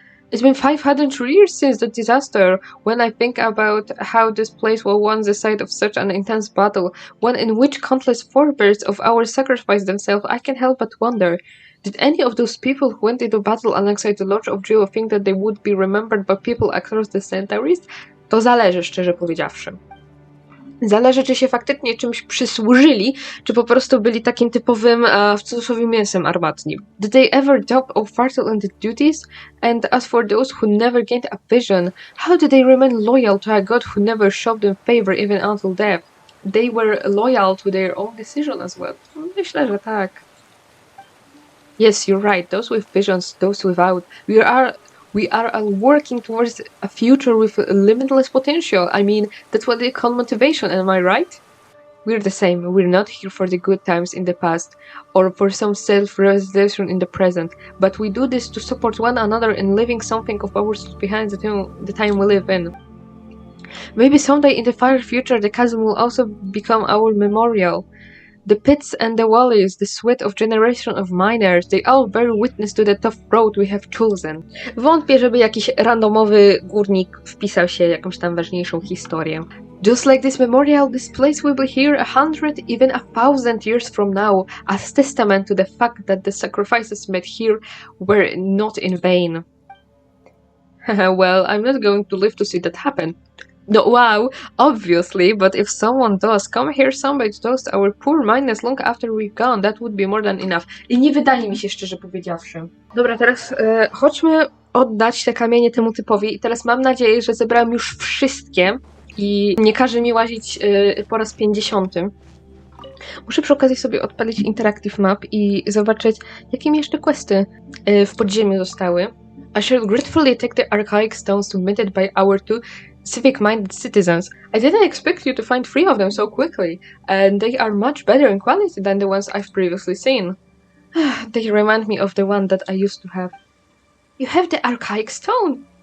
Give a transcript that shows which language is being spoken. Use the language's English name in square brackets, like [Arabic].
[English] It's been 500 years since the disaster. When I think about how this place was once the site of such an intense battle, one in which countless forebears of ours sacrificed themselves, I can't help but wonder, did any of those people who went into battle alongside the Lodge of Jewel think that they would be remembered by people across the centuries? [Polish] To zależy, szczerze powiedziawszy. Zależy, czy się faktycznie czymś przysłużyli, czy po prostu byli takim typowym, w cudzysłowie, mięsem armatnim. [English] Did they ever doubt or fatal in their duties? And as for those who never gained a vision, how did they remain loyal to a god who never showed them favor even until death? They were loyal to their own decision as well. [Polish] Myślę, że tak. [English] Yes, you're right. Those with visions, those without. We are all working towards a future with limitless potential. I mean, that's what they call motivation, am I right? We're the same. We're not here for the good times in the past or for some self-realization in the present, but we do this to support one another in leaving something of ours behind the time we live in. Maybe someday in the far future the chasm will also become our memorial. The pits and the valleys, the sweat of generation of miners, they all bear witness to the tough road we have chosen. [Polish] Wątpię, żeby jakiś randomowy górnik wpisał się w jakąś tam ważniejszą historię. [English] Just like this memorial, this place will be here 100, even 1000 years from now, as testament to the fact that the sacrifices made here were not in vain. Well, I'm not going to live to see that happen. No, wow, obviously, but if someone does come here someday to toast our poor miners long after we've gone, that would be more than enough. [Polish] I nie wydaje mi się, szczerze powiedziawszy. Dobra, teraz chodźmy oddać te kamienie temu typowi i teraz mam nadzieję, że zebrałam już wszystkie i nie każe mi łazić po raz 50. Muszę przy okazji sobie odpalić Interactive Map i zobaczyć, jakie mi jeszcze questy w podziemiu zostały. [English] I shall gratefully take the archaic stones submitted by our two civic-minded citizens. I didn't expect you to find 3 of them so quickly, and they are much better in quality than the ones I've previously seen. They remind me of the one that I used to have. You have the archaic stone?